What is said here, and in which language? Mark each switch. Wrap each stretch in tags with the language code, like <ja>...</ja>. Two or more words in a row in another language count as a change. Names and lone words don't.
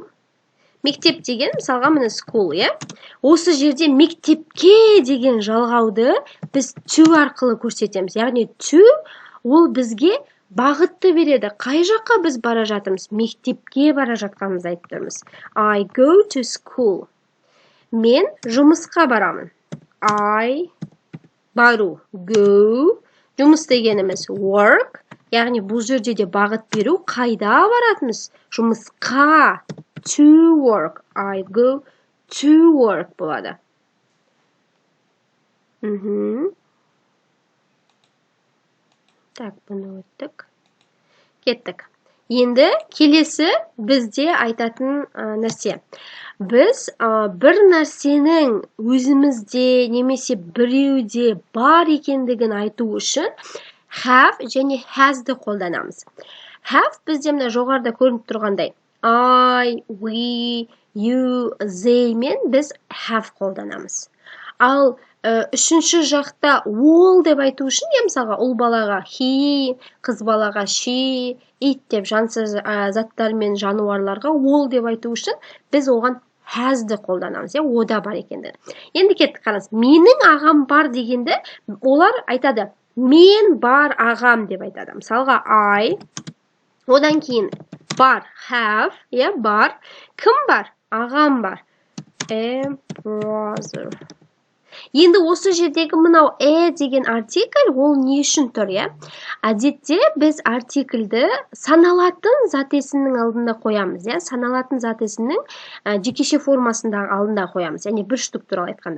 <kk>Мектеп деген, мысалға міне school, Осы жерде мектепке деген жалғауды біз to арқылы көрсетеміз. Яғни to ол бізге бағытты береді. Қай жаққа біз бара жатырмыз? Мектепке бара жатқанымыз айтып тұрмыз.</kk> <en>I go to school.</en> <kk>Мен жұмысқа барамын. Бару, go. Жұмыс дегеніміз work. Яғни бұл жерде де бағыт беру. Қайда баратымыз? Жұмысқа.</kk> <en>To work. I go to work</en> <kk>болады. Так, бұны өттік. Кеттік. Енді келесі бізде айтатын нәрсе. Біз бір нәрсенің өзімізде немесе біреуде бар екендігін айту үшін have және has'ды қолданамыз. Have бізде мына жоғарыда көрініп тұрғандай</kk> <en>I, we, you, they</en> <kk>мен біз have қолданамыз. Ал үшінші жақта all деп айту үшін, мысалға ұл балаға he, қыз балаға she, it деп жансыз заттар мен жануарларға all деп айту үшін біз оған has'ды қолданамыз, ода бар екенді. Енді кеттік, қараңыз. Менің ағам бар дегенді олар айтады. Мен бар ағам деп айтады. Мысалға I, одан кейін бар have, бар. Кім бар? Ағам бар.</kk> <en>A brother.</en> <kk>Енді осы жердегі мынау деген артикль ол не үшін тұр, Әдетте біз артикльді саналатын зат есімнің алдында қоямыз, Саналатын зат есімнің жекеше формасында алдында қоямыз, яғни бір штук туралы айтқанда.</kk>